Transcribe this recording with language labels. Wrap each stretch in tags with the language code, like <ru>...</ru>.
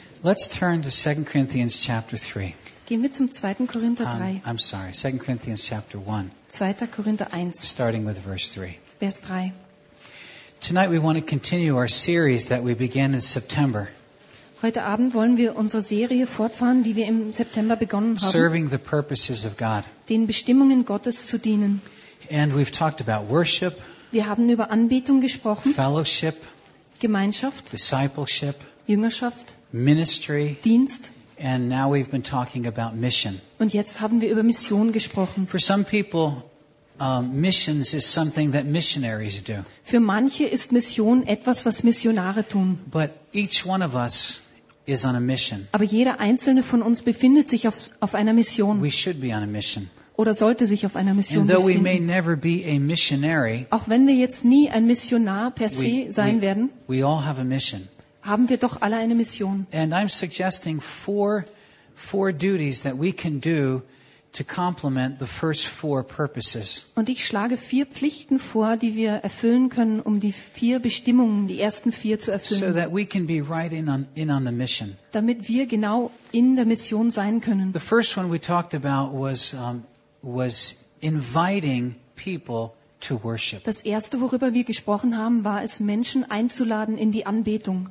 <en>Let's turn to 2 Corinthians chapter 3.</en> <de>Gehen wir zum 2. Korinther 3.</de> <en>I'm sorry, 2 Corinthians chapter 1.</en> <de>2. Korinther 1.</de> <en>Starting with verse 3.</en> <de>Vers 3.</de> <en>Tonight we want to continue our series that we began in September.</en> <de>Heute Abend wollen wir unsere Serie fortfahren, die wir im September begonnen haben.</de> <en>Serving the purposes of God.</en> <de>Den Bestimmungen Gottes zu dienen.</de> <en>And we've talked about worship.</en> <de>Wir haben über Anbetung gesprochen.</de> <en>Fellowship.</en> <de>Gemeinschaft.</de> <en>Discipleship.</en> <de>Jüngerschaft.</de> <en>Ministry.</en> <de>Dienst.</de> <en>And now we've been talking about mission.</en> <de>Und jetzt haben wir über Mission gesprochen.</de> <en>For some people, missions is something that missionaries do.</en> <de>Für manche ist Mission etwas, was Missionare tun.</de> <en>But each one of us is on a mission.</en> <de>Aber jeder einzelne von uns befindet sich auf einer Mission.</de> <en>We should be on a mission.</en> <de>Oder sollte sich auf einer Mission befinden.</de> <en>Though we may never be a missionary,</en> <de>auch wenn wir jetzt nie ein Missionar per se sein werden,</de> <en>we all have a mission.</en> <de>Haben wir doch alle eine Mission.</de> <en>And I'm suggesting four duties that we can do to complement the first four purposes.</en> <de>Und ich schlage vier Pflichten vor, die wir erfüllen können, um die vier Bestimmungen, die ersten vier zu erfüllen.</de> <en>So that we can be right in on the mission.</en> <de>Damit wir genau in der Mission sein können.</de> <en>The first one we talked about was inviting people to worship.</en> <de>Das erste, worüber wir gesprochen haben, war es, Menschen einzuladen in die Anbetung.</de>